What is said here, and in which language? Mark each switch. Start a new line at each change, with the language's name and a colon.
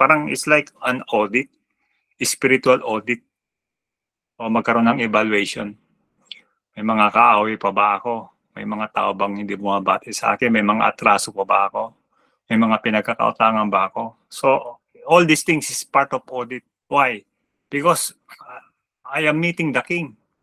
English: Parang it's like an audit, spiritual audit,
Filipino: o magkaroon ng
English: evaluation.
Filipino: May mga kaaway pa ba ako? May mga tao bang hindi bumabati sa akin? May mga atraso pa ba ako? May mga pinagkakautangan ba ako?
English: So, all these things is part of audit. Why? Because I am meeting the King.